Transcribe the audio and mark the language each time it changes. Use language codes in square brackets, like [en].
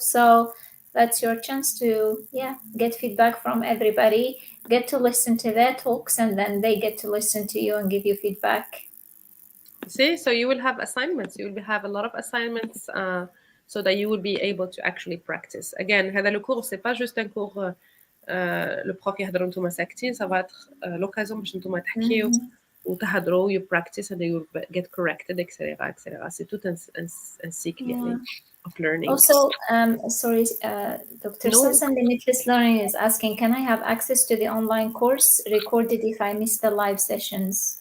[en] So that's your chance to, yeah, get feedback from everybody, get to listen to their talks, and then they get to listen to you and give you feedback. See, so you will have assignments. You will have a lot of assignments, so that you will be able to actually practice. Again, [ar] هذا [fr] le cours, c'est pas juste un cours. Le prof [ar] يهضروا نتوما ساكتين. [fr] Ça va être l'occasion [ar] باش نتوما تحكيو Mhm. وتهضروا. [en] You practice and you will get corrected, etc., etc. [fr] C'est tout un cycle [en] Yeah. يعني of learning. Also, sorry, Dr. No. Susan, Limitless Learning is asking, can I have access to the online course recorded if I miss the live sessions?